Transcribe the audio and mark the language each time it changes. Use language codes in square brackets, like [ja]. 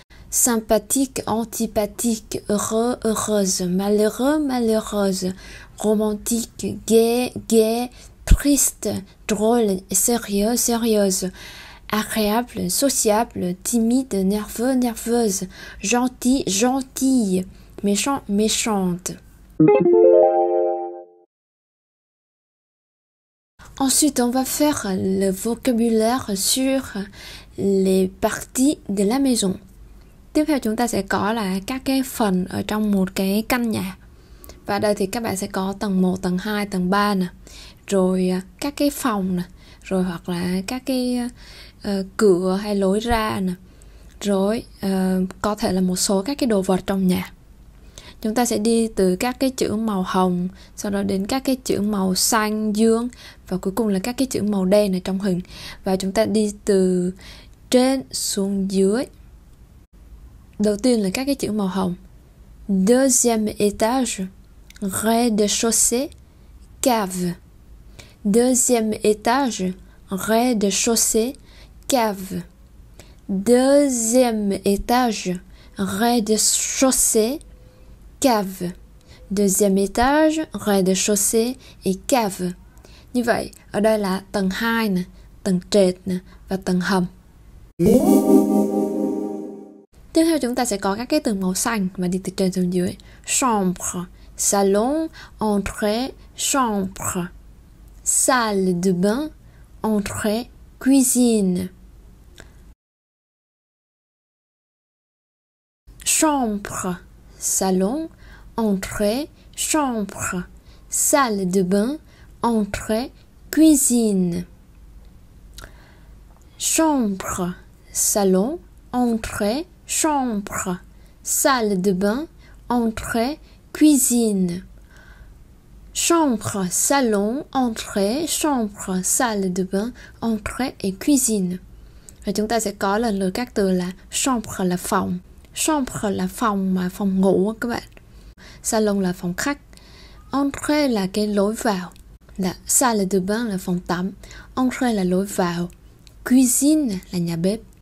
[fr] Sympathique, antipathique, heureux, heureuse, malheureux, malheureuse, romantique, gai, gai, triste, drôle, sérieux, sérieuse, agréable, sociable, timide, nerveux, nerveuse, gentil, gentille, méchant, méchante. Ensuite, on va faire le vocabulaire sur les parties de la maison. [vi] Tiếp theo chúng ta sẽ có là các cái phần ở trong một cái căn nhà. Và đây thì các bạn sẽ có tầng 1, tầng 2, tầng 3 nè. Rồi các cái phòng nè. Rồi hoặc là các cái cửa hay lối ra nè. Rồi có thể là một số các cái đồ vật trong nhà. Chúng ta sẽ đi từ các cái chữ màu hồng, sau đó đến các cái chữ màu xanh, dương, và cuối cùng là các cái chữ màu đen ở trong hình. Và chúng ta đi từ trên xuống dưới. Đầu tiên là các cái chữ màu hồng. [fr] Deuxième étage, rez-de-chaussée, cave. Deuxième étage, rez-de-chaussée, cave. Deuxième étage, rez-de-chaussée, cave. Deuxième étage, rez-de-chaussée et cave. [vi] Như vậy, ở đây là tầng 2 nè, tầng trệt nè và tầng hầm. Tiếp theo chúng ta sẽ có các cái từ màu xanh và đi từ trên xuống dưới. [fr] Chambre, salon, entrée, chambre. Salle de bain, entrée, cuisine. Chambre, salon, entrée, chambre. Salle de bain, entrée, cuisine. Chambre, salon, entrée, chambre. Salle de bain, entrée, cuisine. Chambre, salon, entrée, chambre, salle de bain, entrée et cuisine. [vi] Và chúng ta sẽ có lần lượt các từ là chambre là phòng. Chambre là phòng mà phòng ngủ các bạn. Salon là phòng khách. Entrée là cái lối vào. Là salle de bain là phòng tắm. Entrée là lối vào. Cuisine là nhà bếp.